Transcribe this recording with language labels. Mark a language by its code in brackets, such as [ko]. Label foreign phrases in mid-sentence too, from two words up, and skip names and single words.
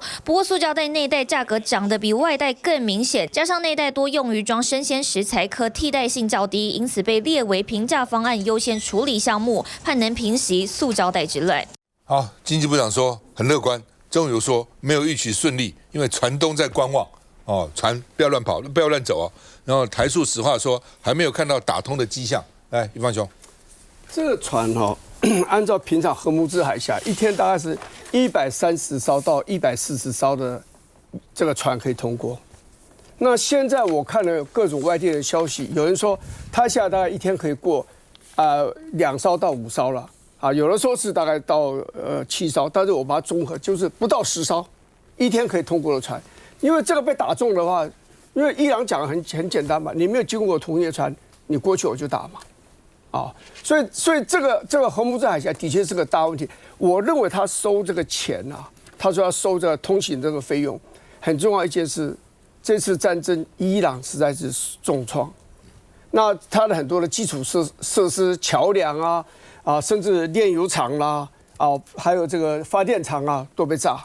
[zh] 不過塑膠袋內袋價格漲得比外袋更明顯，加上內袋多用於裝生鮮食材，可替代性較低，因此被列為平價方案優先處理項目，盼能平息塑膠袋之亂。好，經濟部長說很樂觀，中油說沒有預期順利，因為船東在觀望哦，船不要亂跑，不要亂走哦。然後台塑石化說還沒有看到打通的跡象。來，一方兄，這個船哦，按照平常荷姆茲海峽一天大概是130艘到140艘的這個船可以通過。那現在我看了各種外地的消息，有人說他現在大概一天可以過2艘到5艘了。有的說是大概到7艘，但是我把它綜合，就是不到10艘，一天可以通過的船。因為這個被打中的話，因為伊朗講的很簡單嘛，你沒有經過同意的船，你過去我就打嘛，所以這個荷姆茲海峽的確是個大問題。我認為他收這個錢啊，他說要收這個通行這個費用，很重要一件事，這次戰爭伊朗實在是重創，那他的很多的基礎設施、橋樑啊。甚至煉油廠啦， 還有這個發電廠啊都被炸。